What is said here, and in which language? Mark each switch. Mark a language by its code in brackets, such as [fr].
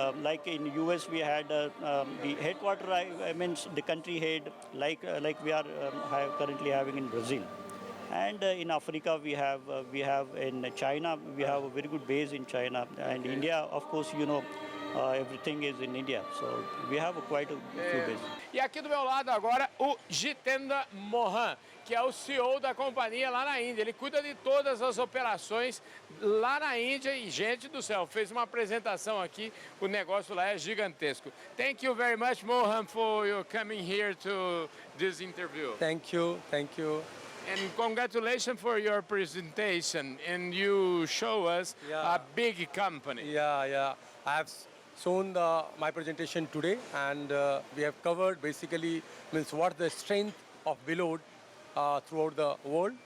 [en] Like in US, we had the headquarter. I mean the country head, like we are currently having in Brazil, and in Africa we have in China. We have a very good base in China, and India, of course, everything is in India. So we have quite a few bases. [pt] E aqui do meu lado agora o Jitendra Mohan, que é o CEO da companhia lá na Índia. Ele cuida de todas as operações lá na Índia e, gente do céu, fez uma apresentação aqui, o negócio lá é gigantesco. [en] Thank you very much, Mohan, for your coming here to this interview. Thank you. And congratulations for your presentation, and you show us a big company. Yeah. I have shown my presentation today, and we have covered basically what the strength of Willow throughout the world.